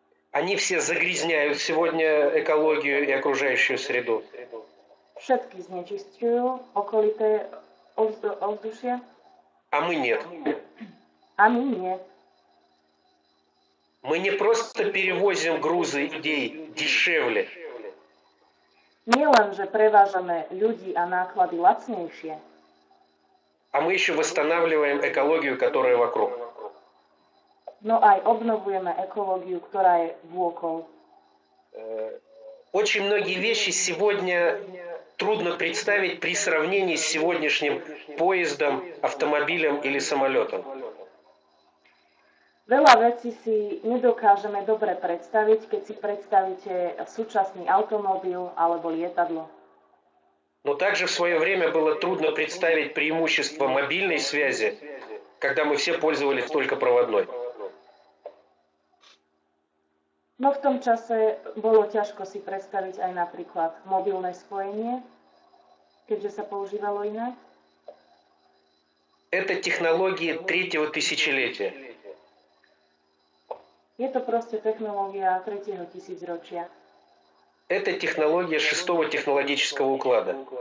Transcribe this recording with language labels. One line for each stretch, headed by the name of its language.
Russian: Они все загрязняют сегодня экологию и окружающую среду.
Slovak: Všetky znečisťujú okolité ovzdušie.
Russian: А мы нет.
Slovak: A my nie.
Russian: Мы не просто перевозим грузы идей дешевле.
Slovak: Nie len, že prevážame ľudí a náklady lacnejšie,
Russian: А мы еще восстанавливаем экологию, которая вокруг.
Slovak: no aj obnovujeme ekológiu, ktorá je vôkol.
Russian: Очень многие вещи сегодня трудно представить при сравнении с сегодняшним поездом, автомобилем или самолетом.
Slovak: Veľa vecí si nedokážeme dobre predstaviť, keď si predstavíte súčasný automobil alebo lietadlo.
Russian: Но также в свое время было трудно представить преимущество мобильной связи когда мы все пользовались только проводной.
Slovak: No v tom čase bolo ťažko si predstaviť aj napríklad mobilné spojenie, keďže sa používalo inak.
Russian: Это технологии третьего тысячелетия.
Slovak: Je to proste technológia 3. tisícročia.
Russian: Это технология шестого технологического уклада.